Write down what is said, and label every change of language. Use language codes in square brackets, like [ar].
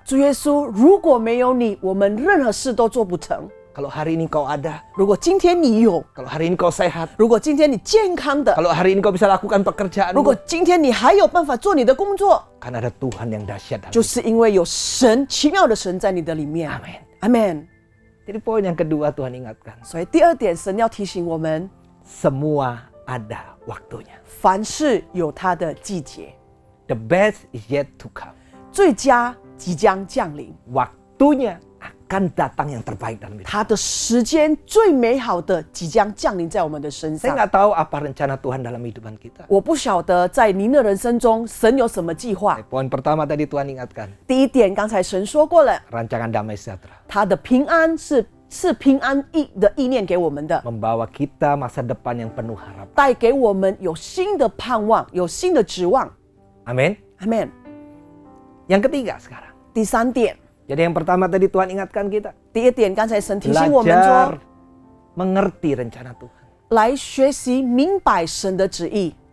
[zh] 主耶稣，如果没有你，我们任何事都做不成。 [id] Kalau hari ini kau ada, [zh] 如果今天你有， [id] kalau hari ini kau sehat, [zh] 如果今天你健康的， [id] kalau hari ini kau bisa lakukan pekerjaan, [zh] 如果今天你还有办法做你的工作， [id] kan ada Tuhan yang dahsyat. [zh] 就是因为有神奇妙的神在你的里面。 [id] Amin. [en] Amen。 [id] Jadi poin yang kedua Tuhan ingatkan, [zh] 所以第二点，神要提醒我们， [id] semua ada waktunya. [zh] 凡事有它的季节， [en] The best is yet to come. [zh] 最佳即将降临， [id] Waktunya akan datang yang terbaik dalam hidup. [zh] 它的时间最美好的即将降临在我们的身 [id] Saya [zh] 上。 [id] nggak tahu apa rencana Tuhan dalam kehidupan kita. [zh] 我不晓得在您的人生中，神有什么计划。 [id] Poin pertama tadi Tuhan ingatkan, [zh] 第一点，刚才神说过了， [id] rancangan damai sejahtera. [zh] 他的平安是平安的意念给我们的， [id] Membawa kita masa depan yang penuh harapan. [zh] 带给我们有新的盼望，有新的指望。 [id] Amin. [en] Amen。 [id] Yang ketiga sekarang. [zh] 第三点， [id] Jadi yang pertama tadi Tuhan ingatkan kita, [zh] 第一点，刚才神提醒我们 [id] belajar [zh] 说， [id] mengerti rencana Tuhan. [zh] 来学习明白神的旨意。